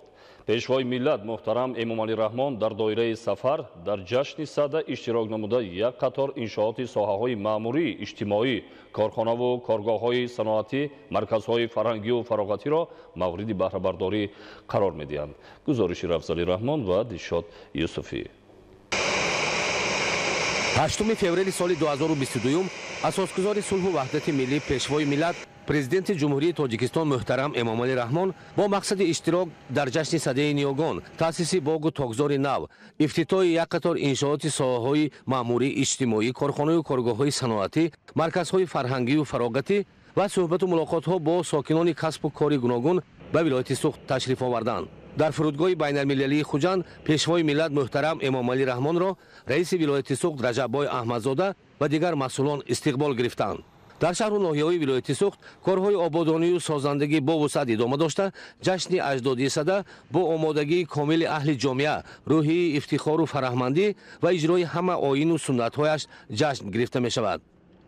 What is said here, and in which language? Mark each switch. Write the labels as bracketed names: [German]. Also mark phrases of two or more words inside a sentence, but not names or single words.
[Persian] پیشوای ملت محترم امامعلی رحمان در دایره سفر در جشن صده اشتراک نموده یک قطار انشاءات ساحه‌های مأموری اجتماعی کارخانه و کارگاه‌های صنعتی مرکزهای فرهنگی و فراغتی را مورد بهره برداری قرار می‌دهند. گزارش افضل رحمان و دلشاد یوسفی. [Tajik] 8 فеврали соли 2022 асосгузори сулҳу ваҳдати миллӣ пешвои миллат президенти ҷумҳурии тоҷикистон муҳтарам эмомалӣ раҳмон бо мақсади иштирок дар ҷашни садаи ниёгон таъсиси боғу тогзори нав ифтитоҳи як қатор иншооти соҳаҳои маъмурӣ иҷтимоӣ корхонаҳои коргоҳҳои саноатӣ марказҳои фарҳангию фароғатӣ ва суҳбату мулоқотҳо бо сокинони касбу кори гуногун ба вилояти суғд ташриф оварданд. [Persian] در فرودگاه بین المللی خوجند پیشوای ملت محترم امامعلی رحمان را رئیس ولایت سوخت رجب‌بای احمدزاده و دیگر مسئولان استقبال گرفتند. در شهر و ناحیه‌های ولایت سوخت کارهای آبادانی و سازندگی با وسعت ادامه داشته جشن اجدادی صده با آمادگی کامل اهل جامعه روحی افتخار و فرهمندی و اجرای همه آیین و سنت‌هایش جشن گرفته می شود.